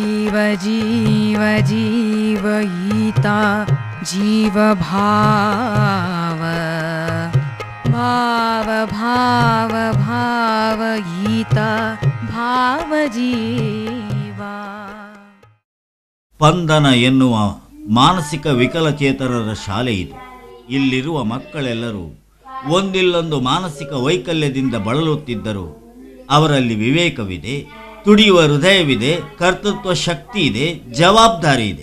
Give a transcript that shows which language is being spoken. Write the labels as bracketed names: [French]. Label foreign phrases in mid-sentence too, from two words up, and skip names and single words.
[Sanskrit] जीव जीवयिता जीव भाव भाव भाव भावयिता भाव जीव. [Kannada] ಸ್ಪಂದನ ಎನ್ನುವ ಮಾನಸಿಕ ವಿಕಲಚೇತನರ ಶಾಲೆ ಇದು. ಇಲ್ಲಿರುವ ಮಕ್ಕಳೆಲ್ಲರೂ ಒಂದಿಲ್ಲೊಂದು ಮಾನಸಿಕ ವೈಕಲ್ಯದಿಂದ ಬಳಲುತ್ತಿದ್ದರು. ಅವರಲ್ಲಿ ವಿವೇಕವಿದೆ, ತುಡಿಯುವ ಹೃದಯವಿದೆ, ಕರ್ತೃತ್ವ ಶಕ್ತಿ ಇದೆ, ಜವಾಬ್ದಾರಿ ಇದೆ.